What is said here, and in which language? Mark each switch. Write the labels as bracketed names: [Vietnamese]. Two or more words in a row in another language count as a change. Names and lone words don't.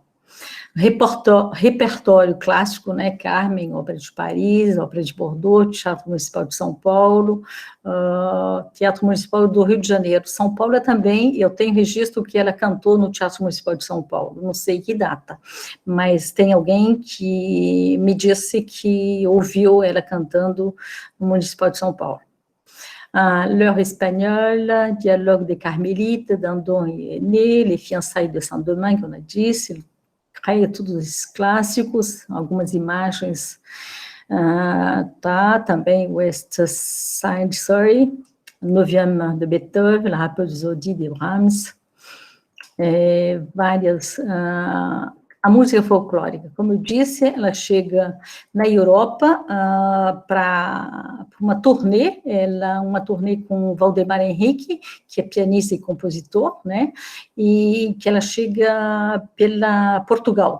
[Portuguese] Repertório clássico, né, Carmen, Ópera de Paris, Ópera de Bordeaux, Teatro Municipal de São Paulo, Teatro Municipal do Rio de Janeiro. São Paulo também, eu tenho registro que ela cantou no Teatro Municipal de São Paulo, não sei que data, mas tem alguém que me disse que ouviu ela cantando no Municipal de São Paulo. L'heure espagnole, Dialogue des Carmélites, Dandon e Aîné, Les Fiançailles de Saint-Domingue, como eu disse, todos esses clássicos, algumas imagens, também West Side Story, Neuvième de Beethoven, La Rhapsodie de Brahms, várias, a música folclórica, como eu disse, ela chega na Europa para uma turnê, uma turnê com Valdemar Henrique, que é pianista e compositor, né, e que ela chega pela Portugal.